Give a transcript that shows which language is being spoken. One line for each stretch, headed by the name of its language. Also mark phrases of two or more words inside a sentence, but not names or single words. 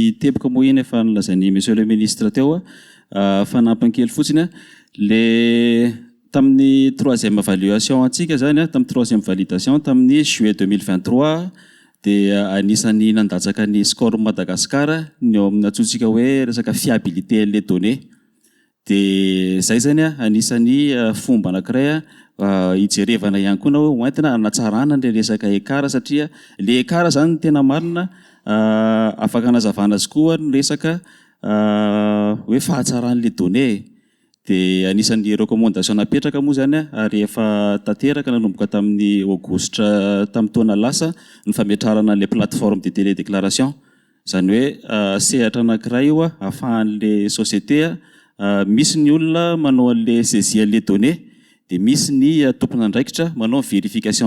Malagasy: teboka moa iny efa nolazainy
French: monsieur le ministre
Malagasy: teo fanampin-kely fotsiny le tamin'ny
French: troisième évaluation
Malagasy: antsika zany tamin'ny
French: troisième validation
Malagasy: tamin'ny juillet 2023 dia anisany nandatsaka ny score Madagascar ny ao amin'ny antsointsika hoe resaka
French: fiabilité les données
Malagasy: dia zay zany a anisan'ny fomba anankiray hijerevana ihany koa na hoe hoentina anatsarana le resaka ekara satria le ekara zany no tena marina afaka anazavana azy koa ny resaka hoe fahatsaran'le données dia anisan'ny recommandation napetraka moa zany ary efa tanteraka nanomboka tamin'ny aogositra tamin'ny taona lasa ny fametrarana le
French: plateforme de télédéclaration
Malagasy: zany hoe sehatra anankiray io ahafahan'le société misy ny olona manao an'le saisie an'le données dia misy ny tompona andraikitra manao vérification